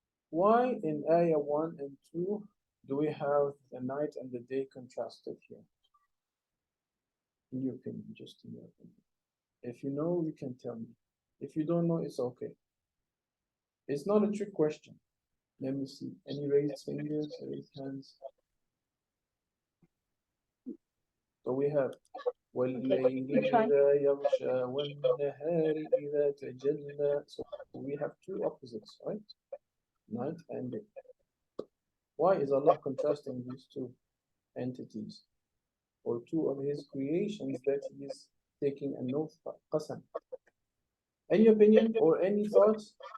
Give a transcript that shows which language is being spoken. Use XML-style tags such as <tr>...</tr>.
<en>Why in ayah 1 and 2 do we have the night and the day contrasted here? In your opinion, just in your opinion. If you know, you can tell me. If you don't know, it's okay. It's not a trick question. Let me see. Any raised fingers, raised hands? So we have</en> <ar>وَاللَّيْلِ إِذَا يَغْشَى وَالنَّهَارِ إِذَا تَجَلَّى.</ar> <en>So we have 2 opposites, right? Night and day. Why is Allah contrasting these 2 entities or 2 of His creations that He is taking an oath, qasam? Any opinion or any thoughts?</en>